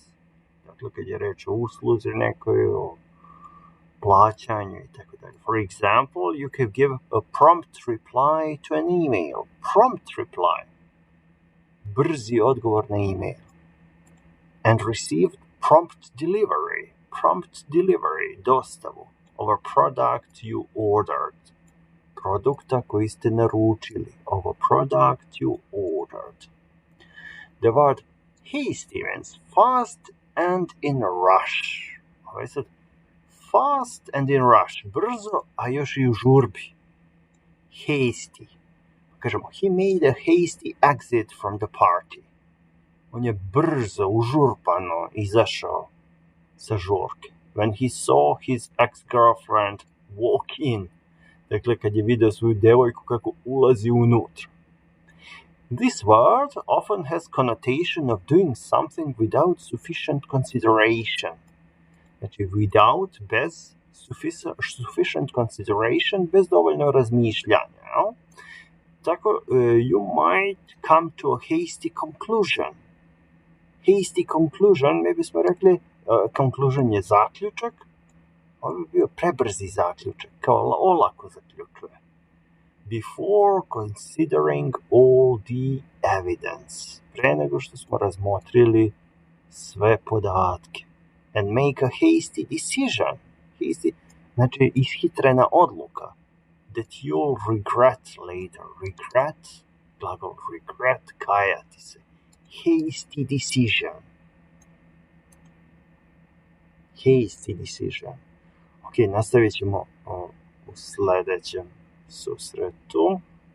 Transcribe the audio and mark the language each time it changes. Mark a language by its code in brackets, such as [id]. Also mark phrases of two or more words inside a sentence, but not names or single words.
[sr] Dakle, kad je reč o usluzi nekoj, o plaćanju i tako dalje. [en] For example, you can give a prompt reply to an email. Prompt reply. [sr] Brzi odgovor na email. [en] And receive prompt delivery. Prompt delivery, dostavu of a product you ordered. [sr] Produkta koji ste naručili. [en] Of a product you ordered. The word hasty means fast and in a rush. [sr] Ovo je sad [en] fast and in rush. [sr] Brzo, a još i u žurbi. Hasty. Kažemo, [en] he made a hasty exit from the party. [sr] On je brzo, užurpano izašao sa žurke. [en] When he saw his ex-girlfriend walk in. [sr] Dakle, kad je video svoju devojku kako ulazi unutra. [en] This word often has connotation of doing something without sufficient consideration. Znači, without, bez, sufficient consideration, [sr] bez dovoljno razmišljanja. No? Tako, [en] you might come to a hasty conclusion. Hasty conclusion, [sr] mi bismo rekli, conclusion je zaključak, ovo bi bio prebrzi zaključak, kao olako zaključuje. [en] Before considering all the evidence. [sr] Pre nego što smo razmotrili sve podatke. [en] And make a hasty decision. Hasty, [sr] znači ishitrena odluka. [en] That you'll regret later. Regret, [sr] glagol regret, kajati se. [en] Hasty decision. Hasty decision. [sr] Ok, nastavit ćemo u sljedećem susretu.